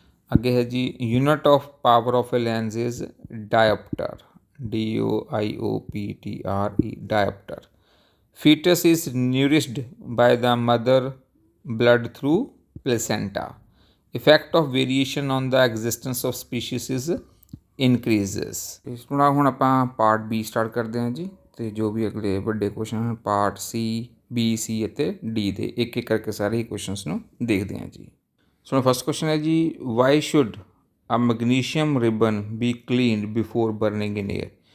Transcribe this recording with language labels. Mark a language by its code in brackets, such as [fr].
[pa] ਅੱਗੇ ਹੈ ਜੀ [en] Unit of power of a lens is dioptre, DIOPTRE dioptre. Foetus is nourished by the mother blood through placenta. Effect of variation on the existence of species is increases. [pa] इस ਤੋਂ ਹੁਣ ਆਪਾਂ part B start ਕਰਦੇ ਹਾਂ ਜੀ, ਅਤੇ ਜੋ ਵੀ ਅਗਲੇ ਵੱਡੇ ਕੁਐਸਚਨ ਹਨ ਪਾਰਟ ਸੀ, ਬੀ, ਸੀ ਅਤੇ ਡੀ ਦੇ ਇੱਕ ਇੱਕ ਕਰਕੇ ਸਾਰੇ ਹੀ ਕੁਐਸਚਨਸ ਨੂੰ ਦੇਖਦੇ ਹਾਂ ਜੀ। [en] so first question [pa] ਹੈ ਜੀ, [en] Why should a magnesium ribbon be cleaned before burning in air?